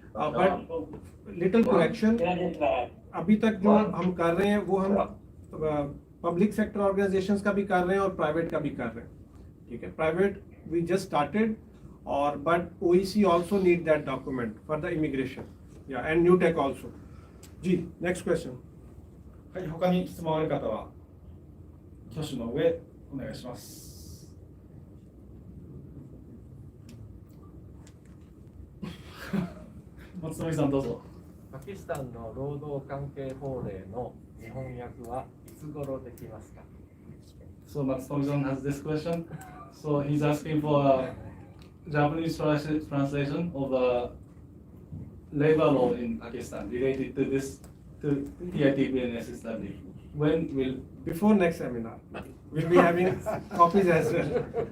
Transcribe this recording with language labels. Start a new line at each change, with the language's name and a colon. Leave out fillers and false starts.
English: but little correction,
Hindi: अभी तक जो हम कर रहे हैं वो हम पब्लिक सेक्टर ऑर्गेनाइजेशंस का भी कर रहे हैं और प्राइवेट का भी कर रहे हैं, ठीक है।
English: Private we just started, और but OEC also need that document for the immigration या and new tech also.
Hindi: Ji, next question.
Japanese: はい、他に質問ある方は挙手の上お願いします。松富さんどうぞ。パキスタンの労働関係法令の日本訳はいつ頃できますか？
English: So Matsumoto has this question. So he's asking for a Japanese translation of the labor law in Pakistan related to this to TITP and SSW. When will Before next seminar, we'll be having copies as well.